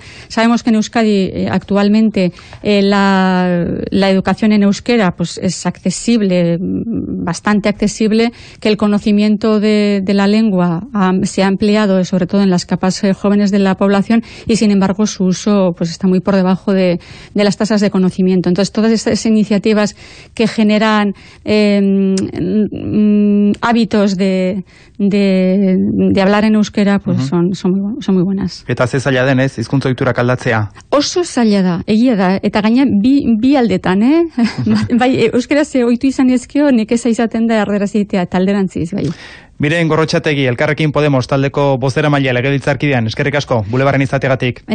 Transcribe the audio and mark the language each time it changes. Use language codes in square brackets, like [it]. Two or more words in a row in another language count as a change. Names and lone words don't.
[es] Sabemos que en Euskadi actualmente la educación en euskera pues es accesible, bastante accesible, que el conocimiento de la lengua se ha ampliado, sobre todo en las capas jóvenes de la población, y sin embargo su uso pues está muy por debajo de las tasas de conocimiento. Entonces, todas estas iniciativas que generan hábitos de hablar en euskera, pues son muy buenas. [eu] Eta ze zaila denez, hizkuntza ohiturak aldatzea? Oso zaila da, egia da, eta gaina bi aldetan, bai, euskaraz ohitu izan ezkeo nekeza izaten da erderaz egitea, talderantziz, bai. Miren Gorrotxategi, Elkarrekin Podemos taldeko bozeramailea legebiltzarkidean, eskerrik asko, Bulebarren izateagatik.